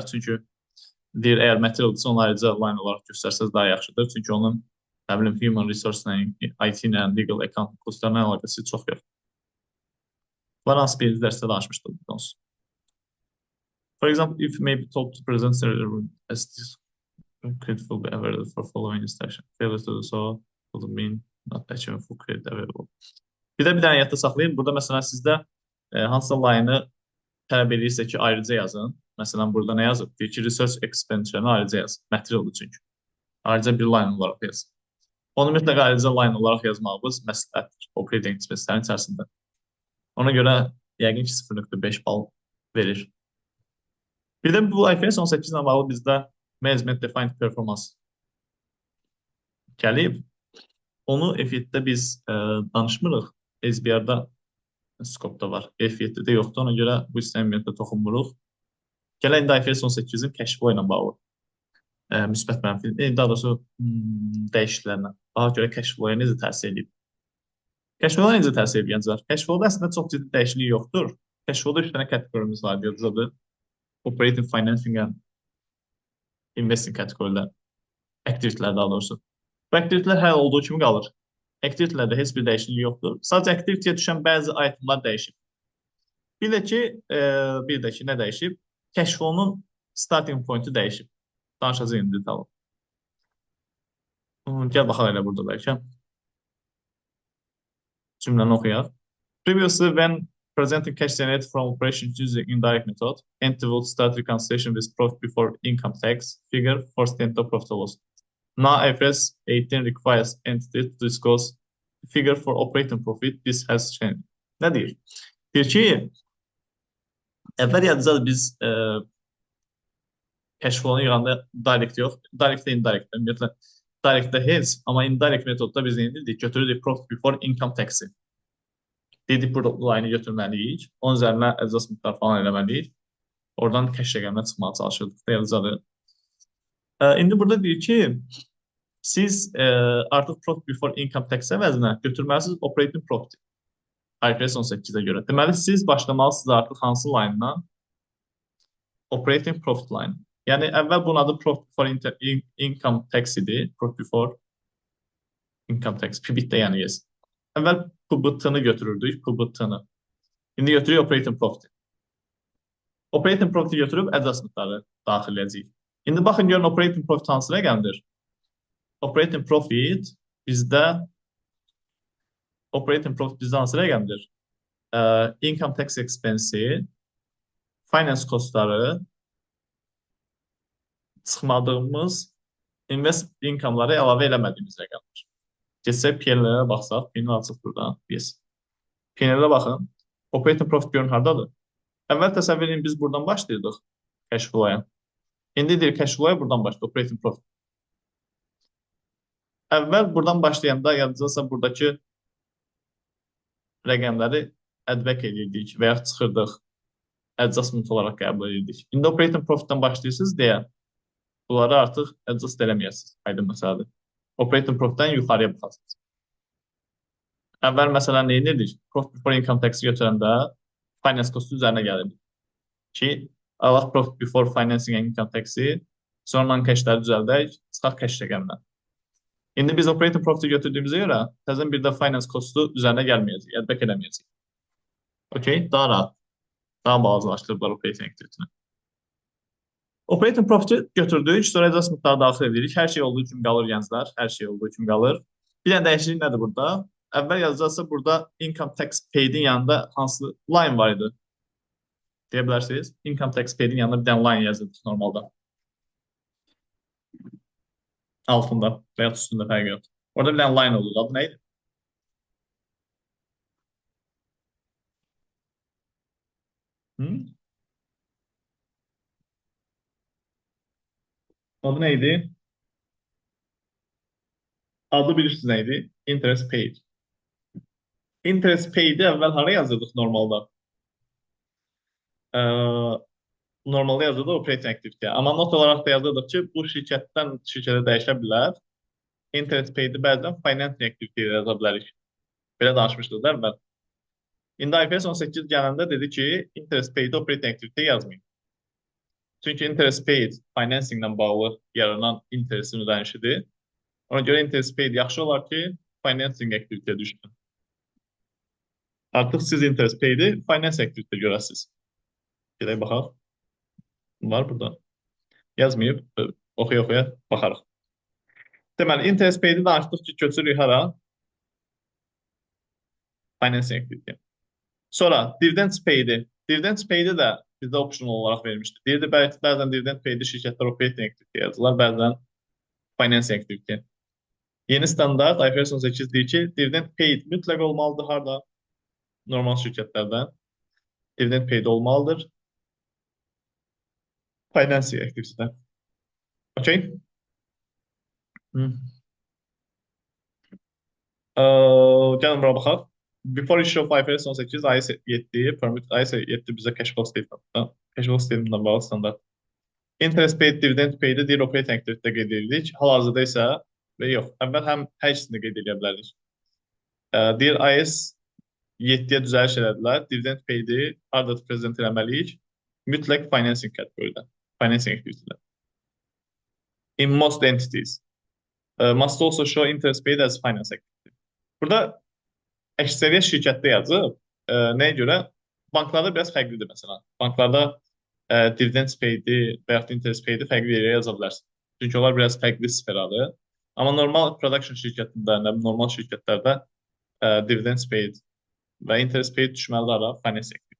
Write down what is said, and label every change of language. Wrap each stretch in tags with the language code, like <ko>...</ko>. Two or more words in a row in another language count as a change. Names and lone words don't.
<az>Çünki deyir əgər materialdirsə onu ayrıca line olaraq göstərsəz daha yaxşıdır. Çünki onun nə bilim</az> <en>human resource-</en> <az>la, IT-ilə,</az> <en>legal account</en> <az>postlarına əlaqəsi çox yox. Bunlar hansı bir dərsdə danışmışdıq bu konusu.</az> <en>For example, if may be told to present as this credit will be available for following instruction. Failure to do so will mean not achieving full credit available.</en> <az>Bir də bir dənə yadda saxlayın. Burada məsələn sizdə hansısa line-ı tələb edirsə ki, ayrıca yazın. Məsələn, burada nə yazıb? Deyir ki,</az> <en>research expenditure-</en> <az>ını ayrıca yazın. Materialdır çünki. Ayrıca bir line olaraq yazın. Onu mütləq ayrıca line olaraq yazmağımız məsləhətdir</az> <en>operating expense-</en> <az>lərin içərisində. Ona görə yəqin ki 0.5 bal verir. Bir də bu IFRS 18 ilə bağlı bizdə</az> <en>management defined performance</en> <az>gəlib. Onu F7-də biz danışmırıq. SBR-da skopda var. F7-də yoxdur. Ona görə bu istəmiyyətdə toxunmuruq. Gələk indi IFRS 18-in</az> <en>cash flow</en> <az>ilə bağlı. Müsbət mənfi, daha doğrusu dəyişikliklərlə. Daha görə</az> <en>cash flow-</en> <az>ya necə təsir edib?</az> <en>Cash flow-</en> <az>a necə təsir edib gənclər?</az> <en>Cash flow-</en> <az>da əslində çox ciddi dəyişiklik yoxdur.</az> <en>Cash flow-</en> <az>da 3 dənə kateqorimiz var, yadınızdadır.</az> <en>Operating, financing and investing kateqorilər.</en> <az>Aktivitilər daha doğrusu. Bu aktivitilər həll olduğu kimi qalır. Aktivitlərdə heç bir dəyişiklik yoxdur. Sadəcə aktivitəyə düşən bəzi itemlar dəyişib. Bir də ki, nə dəyişib?</az> <en>Cash flow-</en> <az>nun</az> <en>starting point-</en> <az>u dəyişib. Danışacaq indi detalım. Gəl baxaq elə burada bəlkə. Cümləni oxuyaq.</az> <en>Previously, when presenting cash generated from operations using indirect method, entity will start reconciliation with profit before income tax figure for statement of profit or loss. Now IFRS 18 requires entity to disclose figure for operating profit. This has changed.</en> <az>Nə deyir? Deyir ki, əvvəl yadınızdadır biz</az> <en>cash flow-</en> <az>nu yığanda direct yox, direct və indirect. Ümumiyyətlə, directdə heç, amma indirect metodda biz neyindirdik? Götürürdük</az> <en>profit before income tax-</en> <az>i. Dedik burada line-ı götürməliyik. Onun üzərinə adjustmentlar falan eləməliyik. Oradan cash rəqəminə çıxmağa çalışırdıq da yadınızdadır. İndi burada deyir ki, siz artıq</az> <en>profit before income tax</en> <az>əvəzinə götürməlisiniz</az> <en>operating profit.</en> <az>IFRS 18-ə görə. Deməli, siz başlamalısınız artıq hansı line-dan?</az> <en>Operating profit line.</en> <az>Yəni, əvvəl bunun adı</az> <en>profit before income tax</en> <az>idi.</az> <en>Profit before income tax.</en> <az>PBT-də yəni yes. Əvvəl PBT-ni götürürdük, PBT-ni. İndi götürürük</az> <en>operating profit. Operating profit</en> <az>götürüb adjustmentları daxil edəcəyik. İndi baxın, görün</az> <en>operating profit</en> <az>hansı rəqəmdir?</az> <en>Operating profit</en> <az>bizdə hansı rəqəmdir?</az> <en>Income tax expense-</en> <az>i,</az> <en>finance costları,</en> <az>çıxmadığımız</az> <en>invest income-</en> <az>ları əlavə eləmədiyimiz rəqəmdir. Geçsək P&L-lərə baxsaq, P&L açıq buradan. Yes. P&L-lərə baxın.</az> <en>Operating profit</en> <az>görün hardadır? Əvvəl təsəvvür edin, biz buradan başlayırdıq</az> <en>cash flow-</en> <az>ya. İndi deyir</az> <en>cash flow-</en> <az>ya buradan başlayır,</az> <en>operating profit.</en> <az>Əvvəl buradan başlayanda yadınızdasa buradakı rəqəmləri add-back edirdik və ya çıxırdıq, adjustment olaraq qəbul edirdik. İndi</az> <en>operating profit-</en> <az>dən başlayırsınız deyə bunları artıq adjust eləməyəsiniz. Aydın məsələdir.</az> <en>Operating profit-</en> <az>dən yuxarıya baxasınız. Əvvəl məsələn nə edirdik?</az> <en>Profit before income tax-</en> <az>i götürəndə</az> <en>finance cost-</en> <az>u üzərinə gəlirdik. Ki, alaq</az> <en>profit before financing and income tax-</en> <az>i, sonra cash-ləri düzəldək, çıxaq cash rəqəminə. İndi biz</az> <en>operating profit-</en> <az>i götürdüyümüzə görə təzən bir də</az> <en>finance cost-</en> <az>u üzərinə gəlməyəcək, add-back eləməyəcək. Okay, daha rahat, daha balacalaşdırıblar</az> <en>operating activity-</en> <az>ni.</az> <en>Operating profit-</en> <az>i götürdük, sonra adjustmentları daxil edirik. Hər şey olduğu kimi qalır gənclər, hər şey olduğu kimi qalır. Bir dənə dəyişiklik nədir burada? Əvvəl yazacaqsa burada</az> <en>income tax paid-</en> <az>in yanında hansı line var idi? Deyə bilərsiniz.</az> <en>Income tax paid-</en> <az>in yanında bir dənə line yazılır normalda. Altında və ya üstündə fərqi yox. Orada bir dənə line olur. Adı nə idi? Adı nə idi? Adı bilirsiniz nə idi?</az> <en>Interest paid. Interest paid-</en> <az>i əvvəl hara yazırdıq normalda? Normalda yazırdıq</az> <en>operating activity.</en> <az>Amma not olaraq da yazırdıq ki, bu şirkətdən şirkətə dəyişə bilər.</az> <en>Interest paid-</en> <az>i bəzən</az> <en>financing activity</en> <az>yaza bilərik. Belə danışmışdıq da əvvəl. İndi IFRS 18 gələndə dedi ki,</az> <en>interest paid operating activity</en> <az>yazmayın. Çünki</az> <en>interest paid</en> <az>financing ilə bağlı yaranan interestin ödənişidir. Ona görə</az> <en>interest paid</en> <az>yaxşı olar ki,</az> <en>financing activity-</en> <az>yə düşsün. Artıq siz</az> <en>interest paid-</en> <az>i</az> <en>finance activity-</en> <az>də görəsiniz. Gedək baxaq. Var burada. Yazmayıb, oxuya-oxuya baxarıq. Deməli,</az> <en>interest paid-</en> <az>i danışdıq ki, köçürük hara?</az> <en>Financing activity.</en> <az>Sonra</az> <en>dividends paid-</en> <az>i.</az> <en>Dividends paid-</en> <az>i də bizdə optional olaraq vermişdi. Deyirdi, bəzən</az> <en>dividend paid-</en> <az>i şirkətlər</az> <en>operating activity</en> <az>yazırlar, bəzən</az> <en>finance activity.</en> <az>Yeni standart IFRS 18 deyir ki,</az> <en>dividend paid</en> <az>mütləq olmalıdır harda? Normal şirkətlərdə.</az> <en>Dividend paid</en> <az>olmalıdır.</az> <en>Finance activity-</en> <az>də. Okay? Gəlin bura baxaq.</az> <en>Before issue of IFRS 18, IAS 7 permit</en> <az>IAS 7 bizə</az> <en>cash flow statement-</en> <az>dan,</az> <en>cash flow statement-</en> <az>dan bağlı standart.</az> <en>Interest paid, dividend paid-</en> <az>i deyir</az> <en>operating activity-</en> <az>də qeyd edirik. Hal-hazırda isə və yox, əvvəl həm hər ikisini qeyd edə bilərik. Deyir IAS 7-yə düzəliş elədilər.</az> <en>Dividend paid-</en> <az>i harda prezent eləməliyik? Mütləq financing kateqoriyada.</az> <en>Financing activity-</en> <az>də.</az> <en>In most entities. Must also show interest paid as finance activity.</en> <az>Burada əksəriyyət şirkətdə yazıb. Nəyə görə? Banklarda biraz fərqlidir məsələn. Banklarda</az> <en>dividend paid-</en> <az>i və yaxud</az> <en>interest paid-</en> <az>i fərqli yerə yaza bilərsən. Çünki onlar biraz fərqli sferadır. Amma normal production şirkətində, normal şirkətlərdə</az> <en>dividend paid</en> <az>və</az> <en>interest paid</en> <az>düşməlidir ara</az> <en>finance activity.</en>